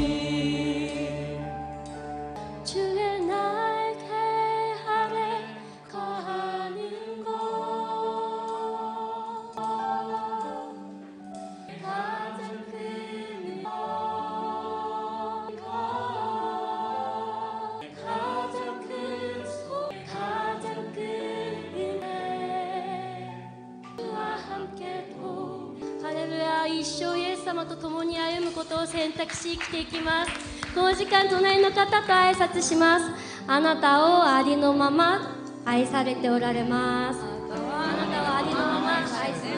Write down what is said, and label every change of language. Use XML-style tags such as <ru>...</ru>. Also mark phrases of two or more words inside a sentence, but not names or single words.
<ko>주의 날개 아래 거하는 것, 가장 큰 것, 가장 큰 소망, 가장 큰 은혜. 주와 함께 동행.</ko> <ja>ハレルヤ。一生イエス様と共に歩むことを選択し生きていきます。この時間、隣の方と挨拶します。あなたをありのまま愛されておられます。あなたはありのまま愛</ja>